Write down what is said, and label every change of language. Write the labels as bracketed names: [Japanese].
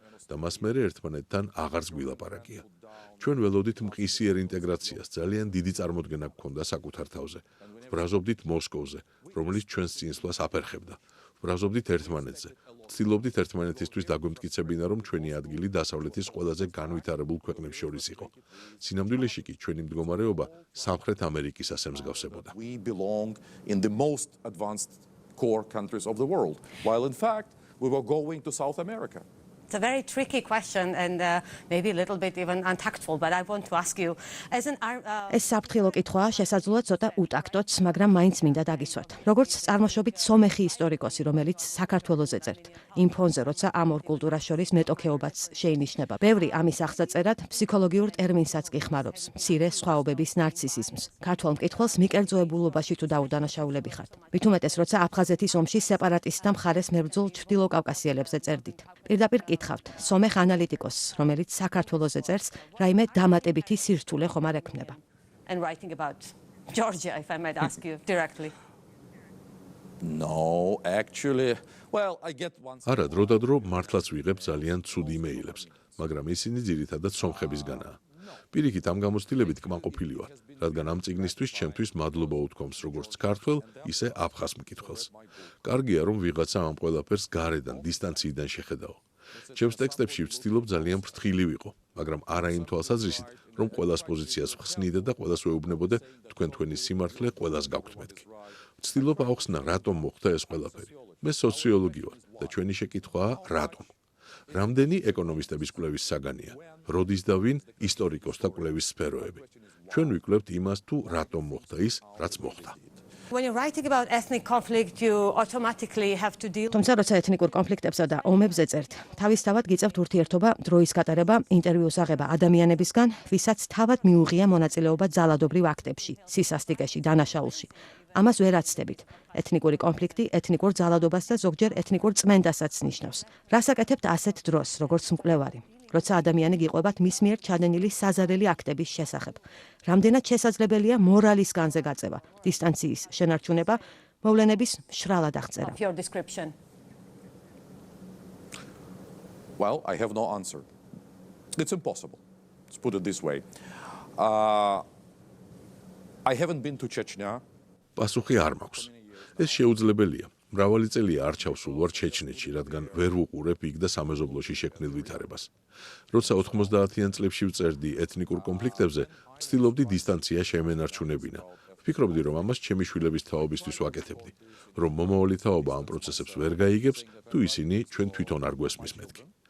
[Georgian] და მას მერე ერთმანეთთან აღარც გვილაპარაკია. ჩვენ ველოდით მყისიერ ინტეგრაციას, ძალიან დიდი წარმოდგენა გქონდა საკუთარ თავზე. ვბრაზობდით მოსკოვზე, რომელიც ჩვენს წინსვლას აფერხებდა. ვბრაზობდით ერთმანეთზე. ვცდილობდით ერთმანეთისთვის დაგვემტკიცებინა, რომ ჩვენი ადგილი დასავლეთის ყველაზე განვითარებულ ქვეყნებს შორის იყო. სინამდვილეში კი ჩვენი მდგომარეობა სამხრეთ ამერიკისას ემსგავსებოდა. [English] We belong in the most advanced core countries of the world, while in fact we were going to South America. It's a very tricky question and maybe a little bit even untactful, but I want to ask you, as an [Georgian] ეს საფრთხილო კითხვაა, შესაძლოა ცოტა უტაქტოც, მაგრამ მაინც მინდა დაგისვათ. როგორც წარმოშობით სომეხი ისტორიკოსი, რომელიც საქართველოზე წერთ, იმ ფონზე, როცა ამ ორ კულტურას შორის მეტოქეობაც შეინიშნება. ბევრი ამის აღსაწერად ფსიქოლოგიურ ტერმინსაც კი ხმარობს, მცირე სხვაობების ნარცისიზმს. ქართველ მკითხველს მიკერძოებულობაში თუ დაუდანაშაულები ხართ. მით უმეტეს, როცა აფხაზეთის ომში სეპარატისტთა მხარეს მებრძოლ ჩრდილოკავკასიელებზე წერდით. პირდაპირ კითხავთ, სომეხ ანალიტიკოსს, რომელიც საქართველოზე წერს, რაიმე დამატებითი სირთულე ხომ არ ექმნება? [English] and writing about Georgia, if I might ask you directly. No, actually, well, I get one. [Georgian] არა, დროდადრო მართლაც ვიღებ ძალიან ცუდ იმეილებს, მაგრამ ისინი ძირითადად სომხებისგანაა. პირიქით ამ გამოცდილებით კმაყოფილი ვარ, რადგან ამ წიგნისთვის ჩემთვის მადლობა უთქვამს როგორც ქართველ, ისე აფხაზ მკითხველს. კარგია, რომ ვიღაცა ამ ყველაფერს გარედან, დისტანციიდან შეხედაო. ჩემს ტექსტებში ვცდილობ ძალიან ფრთხილი ვიყო, მაგრამ არა იმ თვალსაზრისით, რომ ყველას პოზიციას ვხსნიდე და ყველას ვეუბნებოდე თქვენი სიმართლე ყველას გაქვთ მეთქი. ვცდილობ აუხსნა, რატომ მოხდა ეს ყველაფერი. მე სოციოლოგი ვარ და ჩვენი შეკითხვაა რატომ. რამდენი ეკონომისტების კვლევის საგანია, როდის და ვინ ისტორიკოსთა კვლევის სფეროები. ჩვენ ვიკვლევთ იმას, თუ რატომ მოხდა ის, რაც მოხდა. [English] When you're writing about ethnic conflict, you automatically have to deal [Georgian] თუმცა როცა ეთნიკურ კონფლიქტებსა და ომებზე წერთ, თავისთავად გიწევთ ურთიერთობა, დროის გატარება, ინტერვიუს აღება ადამიანებისგან, ვისაც თავად მიუღია მონაწილეობა ძალადობრივ აქტებში, სისასტიკეში, დანაშაულში. ამას ვერ აცდებით. ეთნიკური კონფლიქტი ეთნიკურ ძალადობას და ზოგჯერ ეთნიკურ წმენდასაც ნიშნავს. რას აკეთებთ ასეთ დროს, როგორც მკვლევარი? როცა ადამიანი გიყვებათ მის მიერ ჩადენილი საზარელი აქტების შესახებ. რამდენად შესაძლებელია მორალის განზე გაწევა, დისტანციის შენარჩუნება, მოვლენების მშრალად აღწერა. [English] of your description. Well, I have no answer. It's impossible. Let's put it this way. I haven't been to Chechnya. [Georgian] პასუხი არ მაქვს. ეს შეუძლებელია. მრავალი წელია არ ჩავსულ ვარ ჩეჩნეთში, რადგან ვერ ვუყურებ იქ და სამეზობლოში შექმნილ ვითარებას. როცა 90-იან წლებში ვწერდი ეთნიკურ კონფლიქტებზე, ვცდილობდი დისტანცია შემენარჩუნებინა. ვფიქრობდი, რომ ამას ჩემი შვილების თაობისთვის ვაკეთებდი, რომ მომავალი თაობა ამ პროცესებს ვერ გაიგებს, თუ ისინი ჩვენ თვითონ არ გვესმის მეთქი.